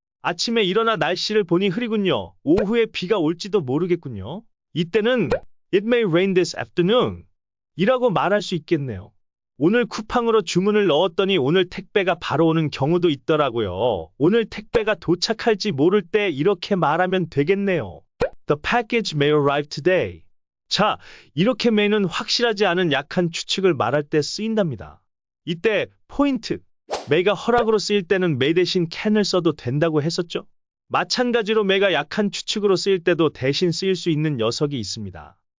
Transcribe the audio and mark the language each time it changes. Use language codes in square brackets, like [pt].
[ko] 아침에 일어나 날씨를 보니 흐리군요. 오후에 비가 올지도 모르겠군요. 이때는 [en] It may rain this afternoon [ko] 이라고 말할 수 있겠네요. 오늘 쿠팡으로 주문을 넣었더니 오늘 택배가 바로 오는 경우도 있더라고요. 오늘 택배가 도착할지 모를 때 이렇게 말하면 되겠네요. [en] The package may arrive today. [ko] 자, 이렇게 may는 확실하지 않은 약한 추측을 말할 때 쓰인답니다. 이때 포인트, may가 허락으로 쓰일 때는 may 대신 can을 써도 된다고 했었죠? 마찬가지로 may가 약한 추측으로 쓰일 때도 대신 쓰일 수 있는 녀석이 있습니다.